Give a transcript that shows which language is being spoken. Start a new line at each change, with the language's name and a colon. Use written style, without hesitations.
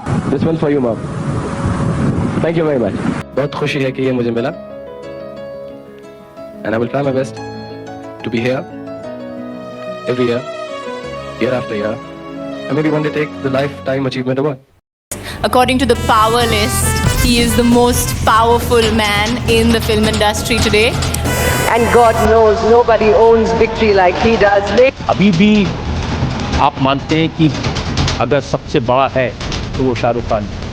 English: This one for you mom. Thank you very much.
Hindi: बहुत खुशी है कि ये मुझे मिला,
English: And I will try my best to be here every year, year after year, and maybe one day take the lifetime achievement award. According to the Power List, he is the most powerful man in the film industry today. And God knows nobody owns victory like he does.
Hindi: अभी भी आप मानते हैं कि अगर सबसे बड़ा है तो वो शाहरुख खान?